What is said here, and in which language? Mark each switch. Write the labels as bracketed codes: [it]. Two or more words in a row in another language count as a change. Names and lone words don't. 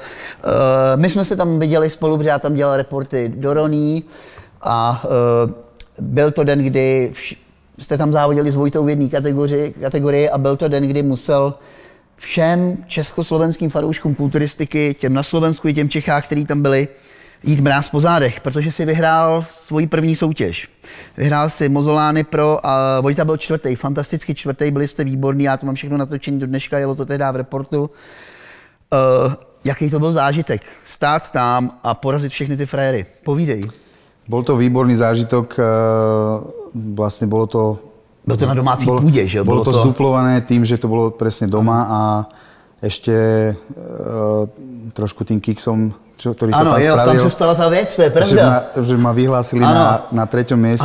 [cs] My jsme se tam viděli spolu, protože já tam dělal reporty do Roní a byl to den, kdy jste tam závodili s Vojtou v jedné kategorii a byl to den, kdy musel všem československým fanouškům kulturistiky, těm na Slovensku i těm Čechách, kteří tam byli, jít mráz po zádech, protože si vyhrál svoji první soutěž. Vyhrál si Mozolány Pro a Vojta byl čtvrtý, fantasticky čtvrtý, byli jste výborní, já to mám všechno natočení do dneška, jelo to tehdy v reportu. Jaký to byl zážitek? Stát tam a porazit všechny ty frajery. Povídej. [sk] Bol to výborný zážitok, vlastne bolo to... [cs] Bylo to na domácí půdě, že? [sk] Bolo to zduplované tým, že to bolo presne doma a ešte trošku tým kiksom, ktorý sa tam spravil. [cs] Ano, tam se stala ta věc, to je pravda. [sk] Že ma vyhlásili na 3. mieste.